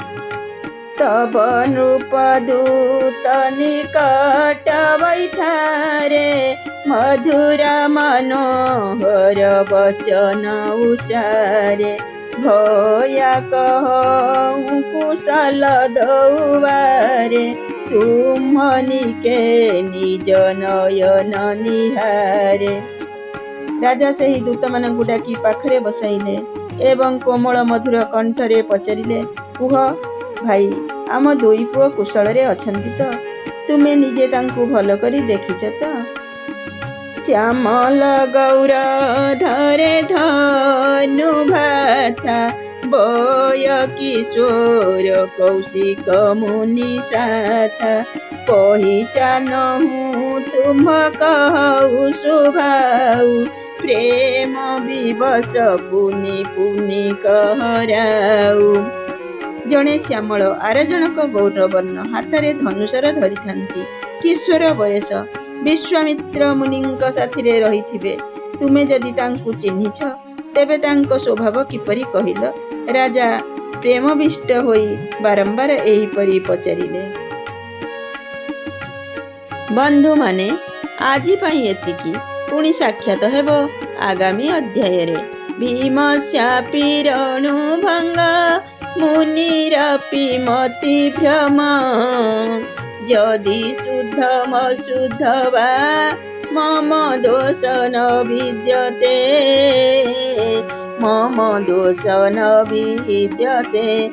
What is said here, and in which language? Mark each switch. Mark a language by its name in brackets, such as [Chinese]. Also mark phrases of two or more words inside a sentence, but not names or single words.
[Awadhi] तब नृप दूत निकट बैठारे मधुर मनोहर वचन उचारे। भया कहूँ कुशल दौबारे तुमनिके निज नयन निहारे। [Odia] ରାଜା ସେହି ଦୂତ ମାନଙ୍କୁ ଡାକି ପାଖରେ ବସାଇଲେ ଏବଂ କୋମଳ ମଧୁର କଣ୍ଠରେ ପଚାରିଲେ, କୁହ ଭାଇ ଆମ ଦୁଇ ପୁଅ କୁଶଳ ରେ ଅଛନ୍ତି ତ? ତୁମେ ନିଜେ ତାଙ୍କୁ ଭଲ କରି ଦେଖିଛ ତ? [Awadhi] श्यामल गौर धरे धनु भाथा बय किशोर कौशिक मुनि साथा। पहिचानहु तुम कहु सुभाऊ प्रेम विवश पुनि पुनि कहराऊ। [Odia] ଜଡ଼େ ଶ୍ୟାମଳ ଆର ଜନକ ଗୌରବର୍ଣ୍ଣ ହାତରେ ଧନୁଶର ଧରି ଥାନ୍ତି। କିଶୋର ବୟସ ବିଶ୍ୱାମିତ୍ର ମୁନିଙ୍କ ସାଥିରେ ରହିଥିବେ। ତୁମେ ଯଦି ତାଙ୍କୁ ଚିହ୍ନିଛ ତେବେ ତାଙ୍କ ସ୍ୱଭାବ କିପରି କହିଲ? ରାଜା ପ୍ରେମବିଷ୍ଟ ହୋଇ ବାରମ୍ବାର ଏହିପରି ପଚାରିଲେ। ବନ୍ଧୁ ମାନେ ଆଜି ପଇଁ ଏତିକି, ପୁଣି ସାକ୍ଷାତ ହେବା ଆଗାମୀ ଅଧ୍ୟାୟ ରେ। [Sanskrit] भीमस्यापि रणुभंग मुनिरपि मति भ्रम। यदि शुद्धम शुद्ध वा मम दोष न विद्यते। मम दोष न विद्यते।